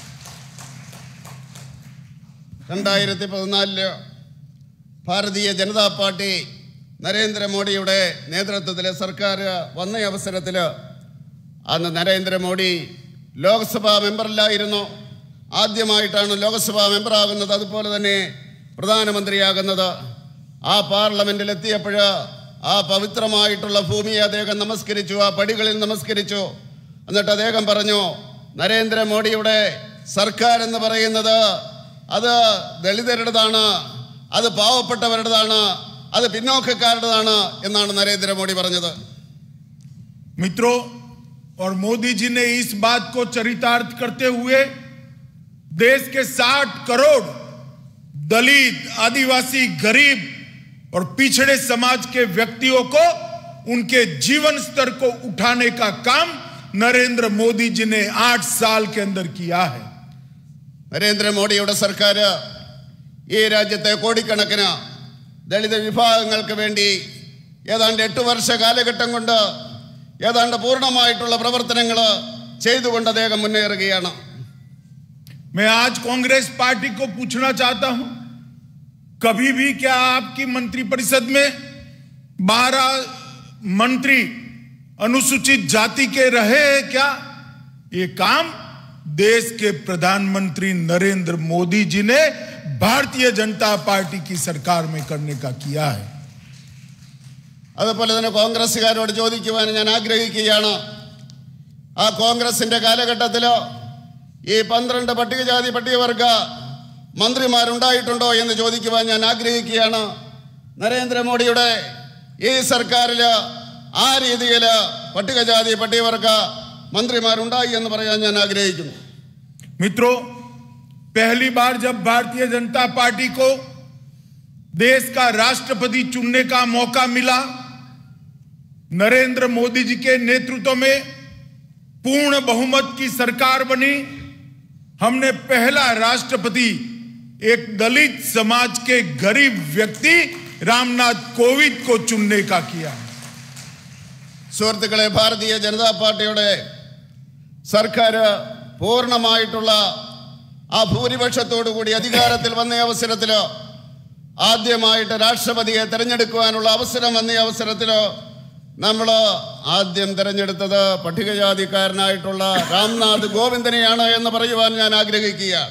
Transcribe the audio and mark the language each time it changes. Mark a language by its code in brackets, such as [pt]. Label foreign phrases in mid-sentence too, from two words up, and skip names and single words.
[ml] 2014 ഭാരതീയ ജനതാ പാർട്ടി നരേന്ദ്രമോദിയുടെ നേതൃത്വത്തിലെ സർക്കാർ വന്ന അവസരത്തിൽ അന്ന് നരേന്ദ്രമോദി ലോക്സഭാ മെമ്പറിലായിരുന്നു. ആദ്യമായിട്ടാണ് ലോക്സഭാ മെമ്പറാകുന്നത്, അതുപോലെ തന്നെ പ്രധാനമന്ത്രിയാകുന്നത്. ആ പാർലമെന്റിൽ എത്തിയപ്പോൾ ആ പവിത്രമായിട്ടുള്ള ഭൂമിയെ അദ്ദേഹം നമസ്കരിച്ചു, ആ പടികളിൽ നമസ്കരിച്ചു. എന്നിട്ട് അദ്ദേഹം പറഞ്ഞു, നരേന്ദ്രമോദിയുടെ സർക്കാർ എന്ന് പറയുന്നത് അത് ദളിതരുടേതാണ്, അത് പാവപ്പെട്ടവരുടേതാണ്, അത് പിന്നോക്കക്കാരുടേതാണ് എന്നാണ് നരേന്ദ്രമോദി പറഞ്ഞത്. [hi] मित्रों, और मोदी जी ने इस बात को चरितार्थ करते हुए देश के 60 करोड़ दलित, आदिवासी, गरीब और पिछड़े समाज के व्यक्तियों को उनके जीवन स्तर को उठाने का काम नरेंद्र मोदी जी ने 8 साल के अंदर किया है. [ml] നരേന്ദ്രമോദിയുടെ സർക്കാർ ഈ രാജ്യത്തെ കോടിക്കണക്കിന് ദളിത് വിഭാഗങ്ങൾക്ക് വേണ്ടി ഏതാണ്ട് 8 വർഷ കാലഘട്ടം കൊണ്ട് ഏതാണ്ട് പൂർണ്ണമായിട്ടുള്ള പ്രവർത്തനങ്ങൾ ചെയ്തുകൊണ്ട് അദ്ദേഹം മുന്നേറുകയാണ്. [hi] मैं आज कांग्रेस पार्टी को पूछना चाहता हूं, कभी भी क्या आपकी मंत्रिपरिषद में 12 मंत्री अनुसूचित जाति के रहे हैं क्या? ये काम देश के प्रधानमंत्री नरेंद्र मोदी जी ने भारतीय जनता पार्टी की सरकार में करने का किया है. [ml] അതുപോലെ തന്നെ കോൺഗ്രസ്സുകാരോട് ചോദിക്കുവാൻ ഞാൻ ആഗ്രഹിക്കുകയാണ്, ആ കോൺഗ്രസിന്റെ കാലഘട്ടത്തിൽ ഈ 12 പട്ടികജാതി പട്ടികവർഗ മന്ത്രിമാരുണ്ടായിട്ടുണ്ടോ എന്ന് ചോദിക്കുവാൻ ഞാൻ ആഗ്രഹിക്കുകയാണ്. നരേന്ദ്രമോദിയുടെ ഈ സർക്കാരിൽ ആ രീതിയിൽ പട്ടികജാതി പട്ടികവർഗ मंत्रीमारुंडाई എന്ന് പറയാൻ ഞാൻ ആഗ്രഹിക്കുന്നു. [hi] मित्रों, पहली बार जब भारतीय जनता पार्टी को देश का राष्ट्रपति चुनने का मौका मिला, नरेंद्र मोदी जी के नेतृत्व में पूर्ण बहुमत की सरकार बनी, हमने पहला राष्ट्रपति एक दलित समाज के गरीब व्यक्ति रामनाथ कोविंद को चुनने का किया। [ml] സുഹൃത്തുക്കളെ, ഭാരതീയ ജനതാ പാർട്ടിയുടെ സർക്കാർ പൂർണ്ണമായിട്ടുള്ള ആ ഭൂരിപക്ഷത്തോടുകൂടി അധികാരത്തിൽ വന്ന അവസരത്തിൽ ആദ്യമായിട്ട് രാഷ്ട്രപതിയെ തെരഞ്ഞെടുക്കുവാനുള്ള അവസരം വന്ന അവസരത്തിൽ നമ്മൾ ആദ്യം തെരഞ്ഞെടുത്തത് പട്ടികജാതിക്കാരനായിട്ടുള്ള രാംനാഥ് കോവിന്ദിനെയാണ് എന്ന് പറയുവാൻ ഞാൻ ആഗ്രഹിക്കുകയാണ്.